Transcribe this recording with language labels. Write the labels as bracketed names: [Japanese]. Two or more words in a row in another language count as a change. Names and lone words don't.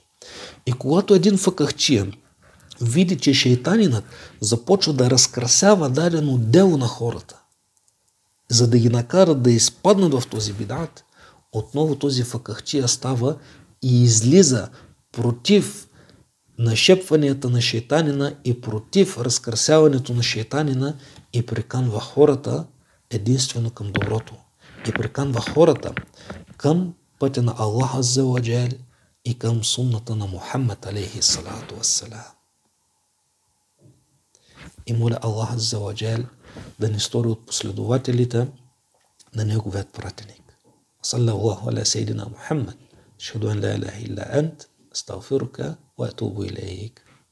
[Bulgarian] И когато един факахчия види, че шейтанинът започва да разкрасява дадено дело на хората, за да ги накарат да изпаднат в този бидат, отново този факахчия става и излиза против нашепванията на шейтанина и против разкрасяването на шейтанина и приканва хората единствено към доброто. И приканва хората към пътя на Аллах [Arabic] عز وجل [Bulgarian] и към сунната на Мухаммад [Arabic] عليه الصلاة والسلام. [Bulgarian] И моля Аллах [Arabic] عز وجل [Bulgarian] да ни стори от последователите на неговият пратеник. [Arabic] صلى الله على سيدنا محمد. أشهد أن لا إله إلا أنت، أستغفرك وأتوب إليك.